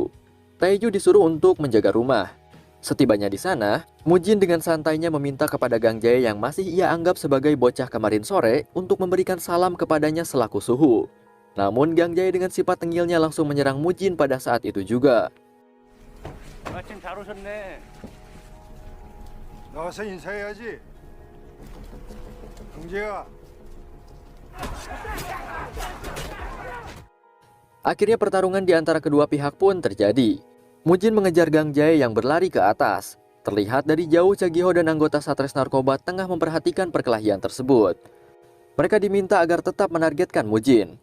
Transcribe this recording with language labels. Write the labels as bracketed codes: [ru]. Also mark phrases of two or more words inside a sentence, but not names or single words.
[id] Taeju disuruh untuk menjaga rumah. Setibanya di sana, Mujin dengan santainya meminta kepada Gang Jae yang masih ia anggap sebagai bocah kemarin sore untuk memberikan salam kepadanya selaku suhu. Namun Gang Jae dengan sifat tengilnya langsung menyerang Mujin pada saat itu juga. [ko] 마침 잘 오셨네. 나와서 인사해야지. 경재야. [id] Akhirnya pertarungan di antara kedua pihak pun terjadi. Mujin mengejar Gang Jae yang berlari ke atas. Terlihat dari jauh Chagiho dan anggota Satres Narkoba tengah memperhatikan perkelahian tersebut. Mereka diminta agar tetap menargetkan Mujin.